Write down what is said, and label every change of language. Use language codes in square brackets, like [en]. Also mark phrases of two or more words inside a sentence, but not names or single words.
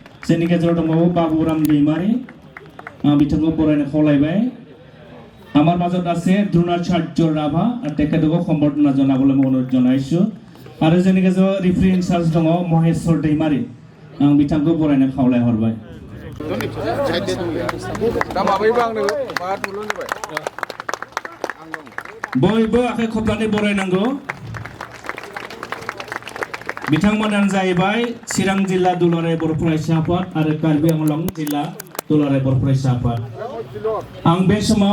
[brx] जोंनि गेजेराव दंबावो बाबुराम दैमारि बिथांखौ बरायनो खावलायबाय [as] আমাৰ মাজত আছে দ্ৰোণাচাৰ্য ৰাভা আৰু তেখেতকো সম্বৰ্ধনা জনাবলৈ মই অনুৰোধ জনাইছোঁ আৰু [brx] जोंनि गेजेराव [en] referee in-charge [brx] दङ মহেশ্বৰ दैमारि आं बिथांखौ बरायनो खावलाय हरबाय बयबो आखाइ खबनानै बरायनांगौ बिथांमोनानो जाहैबाय चिरां जिल्ला दुलाराय बर' फरायसा आफाद आरो कार्बि आंलं जिल्ला दुलाराय बर' फरायसा आफाद आं बे समाव